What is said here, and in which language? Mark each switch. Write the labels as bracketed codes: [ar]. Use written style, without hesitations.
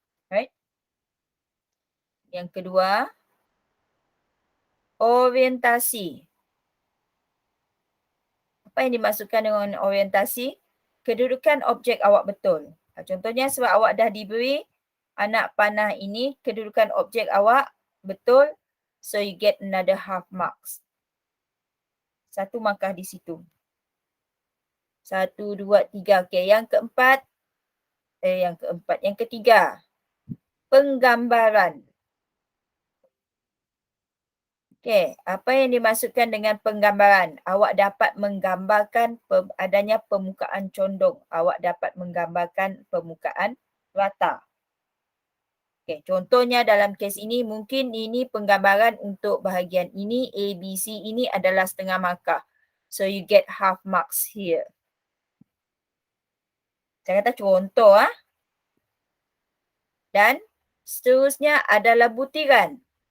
[ms] Right? Yang kedua, orientasi. Apa yang dimaksudkan dengan orientasi? Kedudukan objek awak betul. Contohnya sebab awak dah diberi anak panah ini, kedudukan objek awak betul. [en] So you get another half marks. [ms] Satu markah di situ. 1, 2, 3. Okay, yang ketiga. Penggambaran. Okay, apa yang dimaksudkan dengan penggambaran? Awak dapat menggambarkan adanya permukaan condong. Awak dapat menggambarkan permukaan rata. Okay, contohnya dalam kes ini, mungkin ini penggambaran untuk bahagian ini, A, B, C ini adalah setengah markah. [en] So, you get half marks here. [ms] Saya kata contoh. Dan seterusnya adalah butiran.